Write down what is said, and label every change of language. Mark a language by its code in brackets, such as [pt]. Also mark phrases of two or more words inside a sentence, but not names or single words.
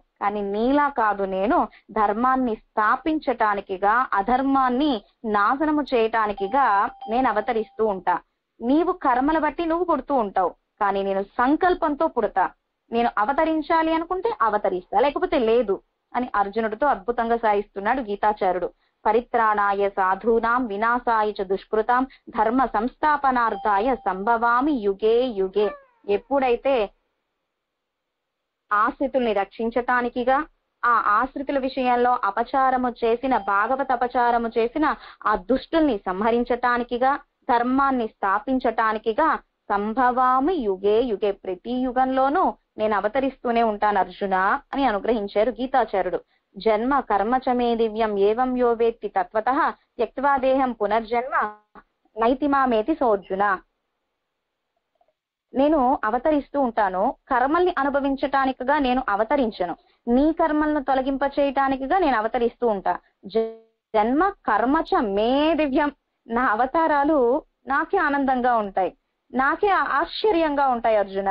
[te] కానీ నీలా కాదు, నేను ధర్మాన్ని స్థాపించటానికిగా అధర్మాన్ని నాశనము చేయటానికిగా నేను అవతరిస్తూ ఉంటా. నీవు కర్మల బట్టి నువ్వు పుడుతూ ఉంటావు, కానీ నేను సంకల్పంతో పుడతా. నేను అవతరించాలి అనుకుంటే అవతరిస్తా, లేకపోతే లేదు అని అర్జునుడితో అద్భుతంగా సాయిస్తున్నాడు గీతాచార్యుడు. [sa] పరిత్రాణాయ సాధూనాం వినాశాయ చ దుష్కృతాం ధర్మ సంస్థాపనార్థాయ సంభవామి యుగే యుగే. [te] ఎప్పుడైతే ఆశ్రితుల్ని రక్షించటానికిగా, ఆ ఆశ్రితుల విషయంలో అపచారము చేసిన, భాగవత అపచారము చేసిన ఆ దుష్టుల్ని సంహరించటానికిగా, ధర్మాన్ని స్థాపించటానికిగా [sa] సంభవామి యుగే యుగే, [te] ప్రతి యుగంలోనూ నేను అవతరిస్తూనే ఉంటాను అర్జున అని అనుగ్రహించారు గీతాచార్యుడు. [sa] జన్మ కర్మ చ మే దివ్యం ఏవం యో వేత్తి తత్వతః త్యక్త్వా దేహం పునర్జన్మ నైతిమామేతి సోర్జున. [te] నేను అవతరిస్తూ ఉంటాను, కర్మల్ని అనుభవించటానికిగా నేను అవతరించను, నీ కర్మలను తొలగింప చేయటానికిగా నేను అవతరిస్తూ ఉంటా. [sa] జన్మ కర్మచ మే దివ్యం, [te] నా అవతారాలు నాకే ఆనందంగా ఉంటాయి, నాకే ఆశ్చర్యంగా ఉంటాయి అర్జున.